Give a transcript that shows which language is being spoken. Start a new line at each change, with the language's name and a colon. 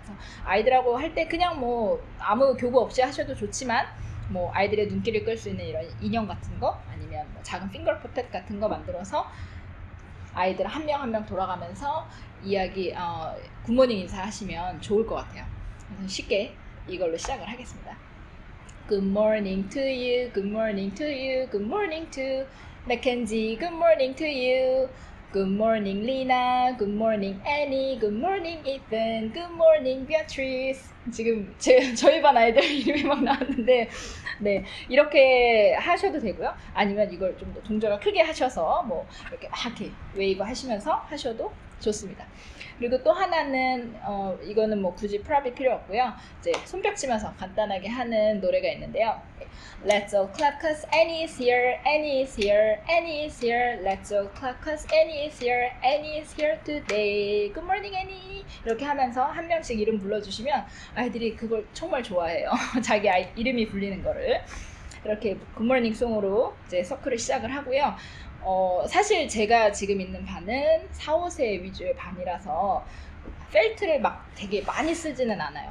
Korean: 그래서 아이들하고 할 때 그냥 뭐 아무 교구 없이 하셔도 좋지만 뭐 아이들의 눈길을 끌 수 있는 이런 인형 같은 거 아니면 뭐 작은 핑거 퍼펫 같은 거 만들어서 아이들 한 명 한 명 돌아가면서 이야기 굿모닝 인사하시면 좋을 것 같아요. 그래서 쉽게 이걸로 시작을 하겠습니다.
English: Good morning to you, good morning to you, good morning to Mackenzie, good morning to you. Good morning Lina, good morning Annie, good morning Ethan, good morning Beatrice.
Korean: 지금 저희 반 아이들 이름이 막 나왔는데 네, 이렇게 하셔도 되고요. 아니면 이걸 좀 더 동작을 크게 하셔서 뭐 이렇게 막 이렇게 웨이브 하시면서 하셔도 좋습니다. 그리고 또 하나는 이거는 뭐 굳이 프랍이 필요 없고요. 이제 손뼉 치면서 간단하게 하는 노래가 있는데요.
English: Let's all clap cause Annie is here, Annie is here, Annie is here. Let's all clap cause Annie is here, Annie is here today. Good morning Annie.
Korean: 이렇게 하면서 한 명씩 이름 불러주시면 아이들이 그걸 정말 좋아해요. 자기 아이 이름이 불리는 거를. 이렇게 굿모닝 송으로 이제 서클을 시작을 하고요. 사실 제가 지금 있는 반은 4, 5세 위주의 반이라서 펠트를 막 되게 많이 쓰지는 않아요.